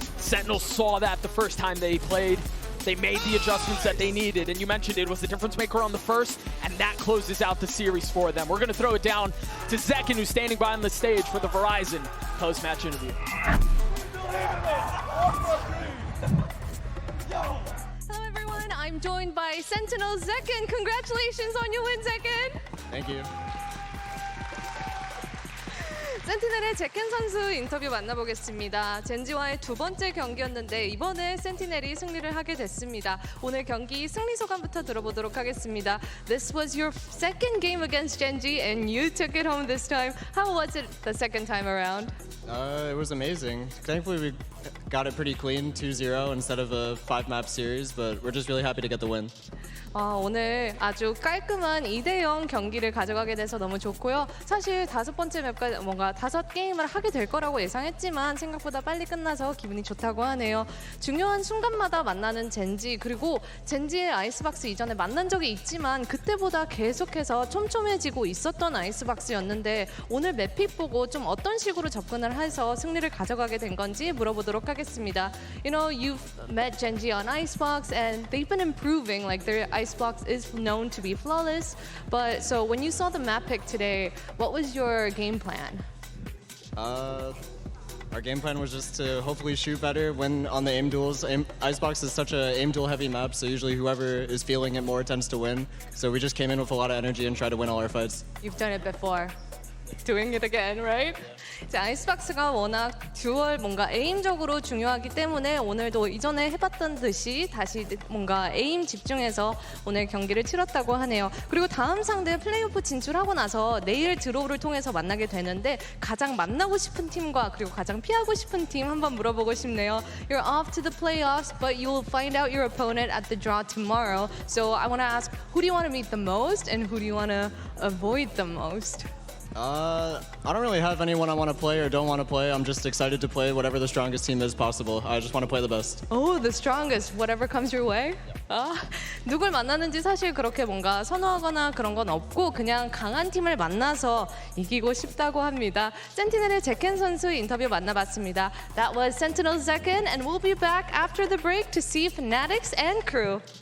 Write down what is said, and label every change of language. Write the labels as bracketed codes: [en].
[en] Sentinels saw that the first time they played. They made the adjustments that they needed, and you mentioned it was the difference maker on the first, and that closes out the series for them. We're going to throw it down to Zekin, who's standing by on the stage for the Verizon post-match interview. Hello everyone, I'm joined by Sentinel Zekin. Congratulations on your win, Zekin. Thank you. [ko] 센티넬의 제켄 선수 인터뷰 만나보겠습니다. 젠지와의 두 번째 경기였는데 이번에 센티넬이 승리를 하게 됐습니다. 오늘 경기 승리 소감부터 들어보도록 하겠습니다. [en] This was your second game against Gen.G and you took it home this time. How was it the second time around? It was amazing. Thankfully we got it pretty clean, 2-0 instead of a 5-map series, but we're just really happy to get the win. [ko] 오늘 아주 깔끔한 2대0 경기를 가져가게 돼서 너무 좋고요. 사실 다섯 번째 맵까지 뭔가 5게임을 하게 될 거라고 예상했지만 생각보다 빨리 끝나서 기분이 좋다고 하네요. 중요한 순간마다 만나는 젠지, 그리고 젠지의 아이스박스 이전에 만난 적이 있지만 그때보다 계속해서 촘촘해지고 있었던 아이스박스였는데 오늘 맵픽 보고 좀 어떤 식으로 접근을 해서 승리를 가져가게 된 건지 물어보도록 하겠습니다. [en] You know, you've met Gen.G on Icebox and they've been improving, like their Icebox is known to be flawless, but so when you saw the map pick today, what was your game plan? Our game plan was just to hopefully shoot better, win on the aim duels. Icebox is such a aim duel heavy map, so usually whoever is feeling it more tends to win. So we just came in with a lot of energy and tried to win all our fights. You've done it before. Doing it again, right? [ko] 이제 아이스박스가 워낙 듀얼 뭔가 에임적으로 중요하기 때문에 오늘도 이전에 해봤던 듯이 다시 뭔가 에임 집중해서 오늘 경기를 치렀다고 하네요. 그리고 다음 상대 플레이오프 진출하고 나서 내일 드로우를 통해서 만나게 되는데 가장 만나고 싶은 팀과 그리고 가장 피하고 싶은 팀 한번 물어보고 싶네요. [en] You're off to the playoffs, but you'll find out your opponent at the draw tomorrow. So I want to ask, who do you want to meet the most and who do you want to avoid the most? I don't really have anyone I want to play or don't want to play. I'm just excited to play whatever the strongest team is possible. I just want to play the best. Oh, the strongest, whatever comes your way? [ko] 누굴 만나는지 사실 그렇게 뭔가 선호하거나 그런 건 없고 그냥 강한 팀을 만나서 이기고 싶다고 합니다. 센티넬의 제켄 선수 인터뷰 만나봤습니다. [en] That was Sentinel's Zekin, and we'll be back after the break to see Fanatics and crew.